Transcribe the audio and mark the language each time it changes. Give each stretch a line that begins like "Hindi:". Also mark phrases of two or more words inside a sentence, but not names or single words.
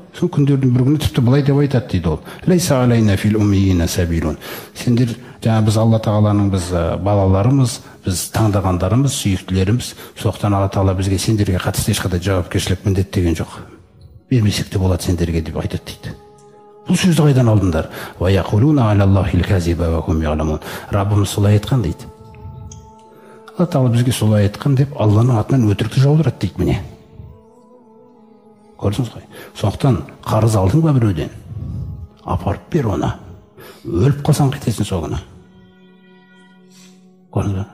Kazakh: Сол күндердің бір күні тіпті былай деп айтады дейді ол.
Arabic: ليس علينا في الأميين سبيل.
Kazakh: Сендер жаңа біз Алла Тағаланың біз балаларымыз, біз таңдағандарымыз, сүйіктілеріміз, соқтан Алла Тағала бізге сендерге қатысты ешқандай жауапкершілік міндет деген жоқ. Бермесек те болады сендерге деп айтады дейді. Бұл сөзді қайдан алдыңдар?
Arabic: ويقولون على الله الكذب وهم يعلمون.
Kazakh: Раббымыз солай айтқан дейді. Алла Тағала бізге солай айтқан деп Алланың атынан өтірікті жаудырады дейді міне. Көрдіңіз ғой. Сондықтан қарыз алдың ба біреуден, апарып бер оны. Өліп қалсаң қайтесің сол күні. Көрдіңіз ба?